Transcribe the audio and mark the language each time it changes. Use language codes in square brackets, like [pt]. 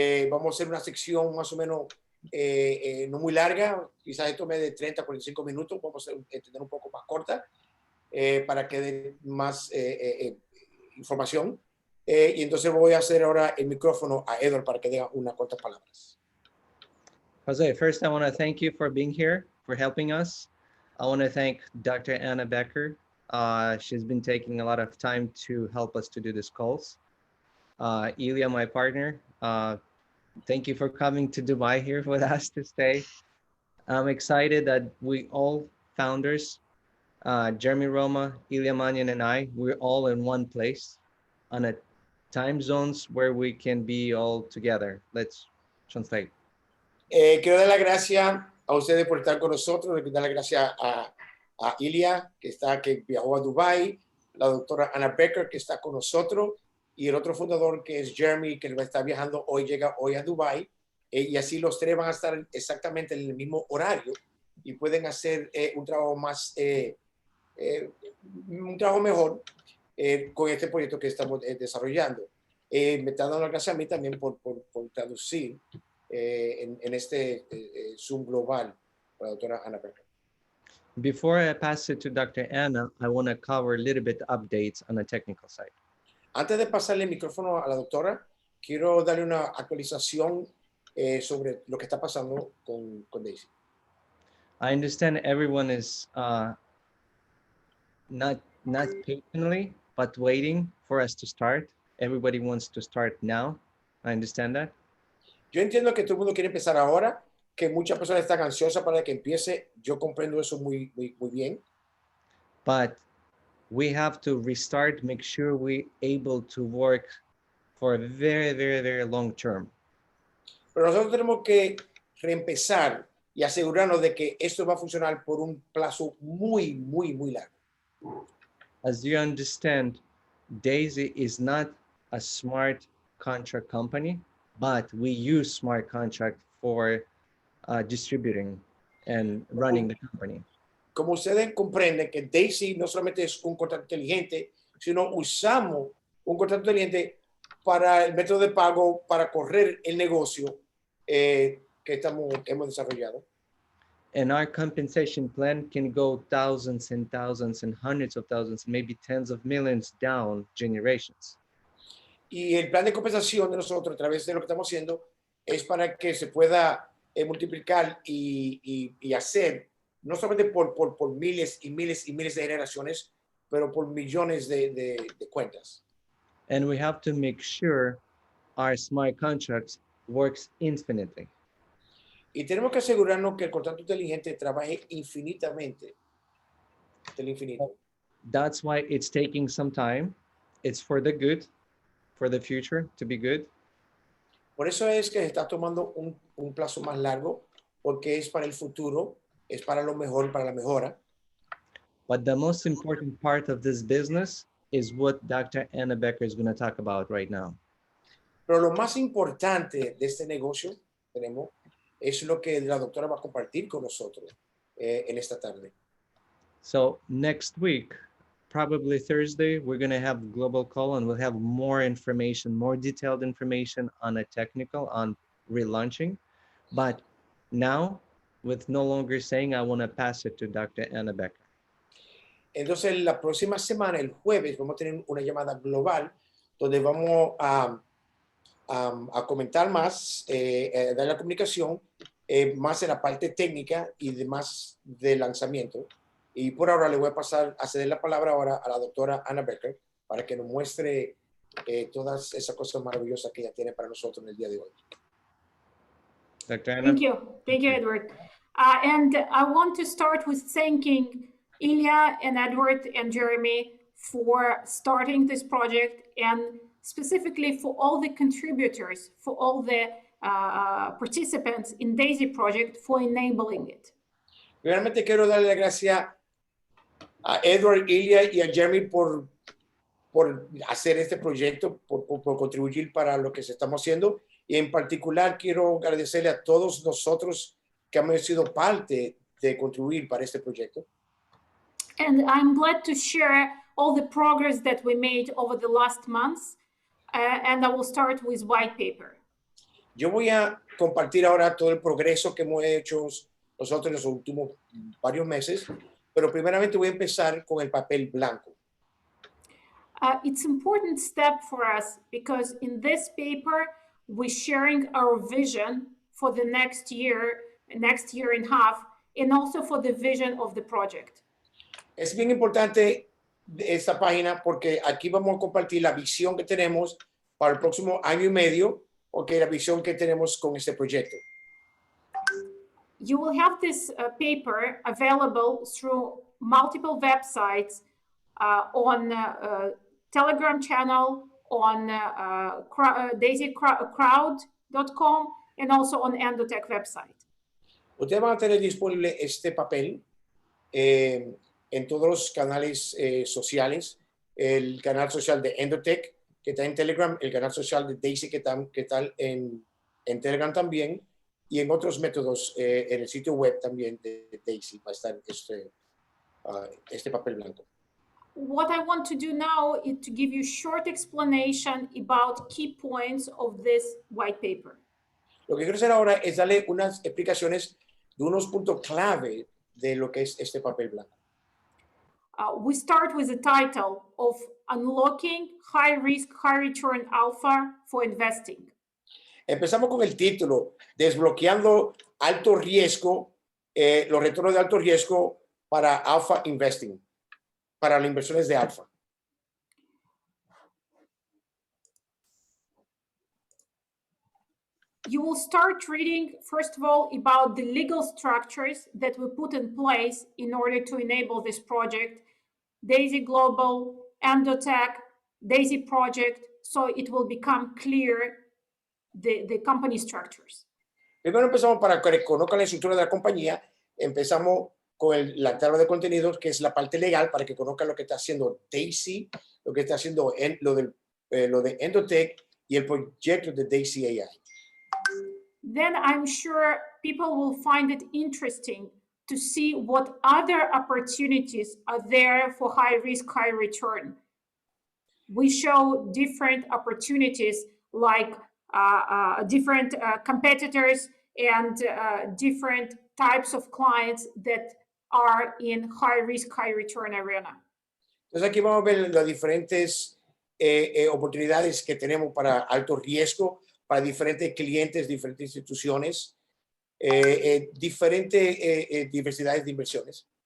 [es] Vamos a hacer una sección más o menos no muy larga, quizás esto me de 30 a 45 minutos, vamos a tener un poco más corta para que dé más información. Y entonces voy a hacer ahora el micrófono a Edward para que diga unas cuantas palabras. [en] Jose, first I want to thank you for being here, for helping us. I want to thank Dr. Anna Becker. She's been taking a lot of time to help us to do these calls. Ilya, my partner, thank you for coming to Dubai here with us to stay. I'm excited that we all founders, Jeremy Roma, Ilya Manyan, and I, we're all in one place on a time zones where we can be all together. Let's translate. [es] Quiero dar las gracias a ustedes por estar con nosotros. Quiero dar las gracias a Ilya, que viajó a Dubái, la doctora Anna Becker, que está con nosotros, y el otro fundador, que es Jeremy, que está viajando hoy, llega hoy a Dubái. Y así los tres van a estar exactamente en el mismo horario y pueden hacer un trabajo un trabajo mejor con este proyecto que estamos desarrollando. Me está dando las gracias a mí también por traducir en este Zoom global para la doctora Anna Becker. [en] Before I pass it to Dr. Anna, I want to cover a little bit updates on the technical side. [es] Antes de pasarle el micrófono a la doctora, quiero darle una actualización sobre lo que está pasando con Daisy. [en] I understand everyone is not patiently, but waiting for us to start. Everybody wants to start now. I understand that. [es] Yo entiendo que todo el mundo quiere empezar ahora, que muchas personas están ansiosas para que empiece. Yo comprendo eso muy bien. [en] But we have to restart, make sure we're able to work for a very, very, very long term. [es] Pero nosotros tenemos que reempezar y asegurarnos de que esto va a funcionar por un plazo muy largo. [en] As you understand, Daisy is not a smart contract company, but we use smart contract for distributing and running the company. [es] Como ustedes comprenden que Daisy no solamente es un contrato inteligente, sino usamos un contrato inteligente para el método de pago, para correr el negocio que hemos desarrollado. [en] And our compensation plan can go thousands and thousands and hundreds of thousands, maybe tens of millions down generations. [es] Y el plan de compensación de nosotros a través de lo que estamos haciendo es para que se pueda multiplicar y hacer, no solamente por miles y miles y miles de generaciones, pero por millones de cuentas. [en] And we have to make sure our smart contracts works infinitely. [es] Y tenemos que asegurarnos que el contrato inteligente trabaje infinitamente, del infinito. [en] That's why it's taking some time. It's for the good, for the future to be good. [es] Por eso es que se está tomando un plazo más largo, porque es para el futuro, es para lo mejor, para la mejora. [en] But the most important part of this business is what Dr. Anna Becker is going to talk about right now. [es] Pero lo más importante de este negocio es lo que la doctora va a compartir con nosotros en esta tarde. [en] So next week, probably Thursday, we're going to have a global call and we'll have more information, more detailed information on a technical, on relaunching. But now, with no longer saying, I want to pass it to Dr. Anna Becker. [es] Entonces, la próxima semana, el jueves, vamos a tener una llamada global donde vamos a comentar más, dar la comunicación, más en la parte técnica y demás del lanzamiento. Y por ahora le voy a ceder la palabra ahora a la doctora Anna Becker para que nos muestre todas esas cosas maravillosas que ella tiene para nosotros en el día de hoy. [en] Dr. Anna? Thank you, Edward. And I want to start with thanking Ilya and Edward and Jeremy for starting this project, and specifically for all the contributors, for all the participants in DAISY project for enabling it. [es] Realmente quiero darle las gracias a Edward, Ilya y a Jeremy por hacer este proyecto, por contribuir para lo que estamos haciendo. Y en particular quiero agradecerle a todos nosotros que hemos sido parte de contribuir para este proyecto. [en] And I'm glad to share all the progress that we made over the last months. And I will start with white paper. [es] Yo voy a compartir ahora todo el progreso que hemos hecho nosotros en los últimos varios meses, pero primeramente voy a empezar con el papel blanco. [en] It's an important step for us because in this paper, we're sharing our vision for the next year and a half, and also for the vision of the project. [es] Es bien importante esta página porque aquí vamos a compartir la visión que tenemos para el próximo año y medio, la visión que tenemos con este proyecto. [en] You will have this paper available through multiple websites on Telegram channel, on daisycrowd.com, and also on Endotech website. [es] Ustedes van a tener disponible este papel en todos los canales sociales, el canal social de Endotech, que está en Telegram, el canal social de Daisy, que está en Telegram también, y en otros métodos en el sitio web también de Daisy va a estar este papel blanco. [en] What I want to do now is to give you a short explanation about key points of this white paper. [es] Lo que quiero hacer ahora es darle unas explicaciones de unos puntos clave de lo que es este papel blanco. [en] We start with the title of Unlocking High Risk, High Return Alpha for Investing. [es] Empezamos con el título, Desbloqueando alto riesgo, los retornos de alto riesgo para Alpha Investing, para las inversiones de alfa. [en] You will start reading, first of all, about the legal structures that we put in place in order to enable this project, Daisy Global, Endotech, Daisy Project, so it will become clear the company structures. [es] Primero empezamos para que conozcan la estructura de la compañía, empezamos con la tabla de contenidos, que es la parte legal, para que conozcan lo que está haciendo Daisy, lo que está haciendo lo de Endotech y el proyecto de Daisy AI. [en] Then I'm sure people will find it interesting to see what other opportunities are there for high risk, high return. We show different opportunities like different competitors and different types of clients that are in high risk, high return arena. [es] Entonces aquí vamos a ver las diferentes oportunidades que tenemos para alto riesgo, para diferentes clientes, diferentes instituciones, diferentes diversidades de inversiones.